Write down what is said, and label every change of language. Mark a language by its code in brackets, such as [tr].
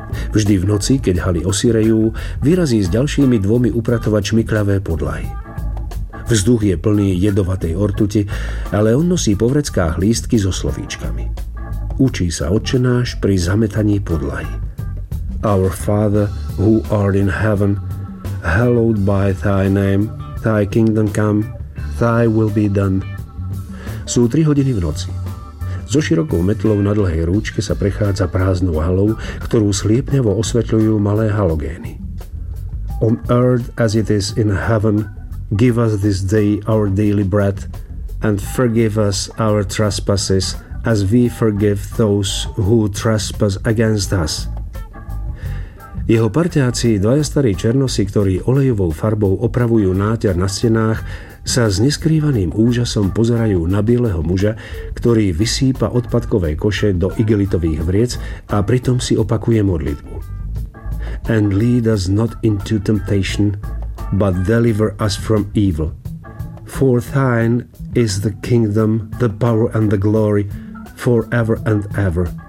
[sk] Vždy v noci, keď haly osirejú, vyrazí s ďalšími dvomi upratovačmi kľavé podlahy. Vzduch je plný jedovatej ortuti, ale on nosí po vreckách lístky so slovíčkami. Učí sa Otčenáš pri zametaní podlahy. [en] Our Father, who art in heaven, hallowed by thy name, thy kingdom come, thy will be done. [sk] Sú 3 hodiny v noci. So širokou metlou na dlhej rúčke sa prechádza prázdnou halou, ktorú sliepňavo osvetľujú malé halogény. [en] On earth as it is in heaven, give us this day our daily bread, and forgive us our trespasses, as we forgive those who trespass against us. [sk] Jeho parťáci, dvaja starí černosi, ktorí olejovou farbou opravujú náťar na stenách, sa s neskrývaným úžasom pozerajú na bieleho muža, ktorý vysýpa odpadkové koše do igelitových vriec a pritom si opakuje modlitbu. [en] And lead us not into temptation, but deliver us from evil. For thine is the kingdom, the power and the glory, forever and ever.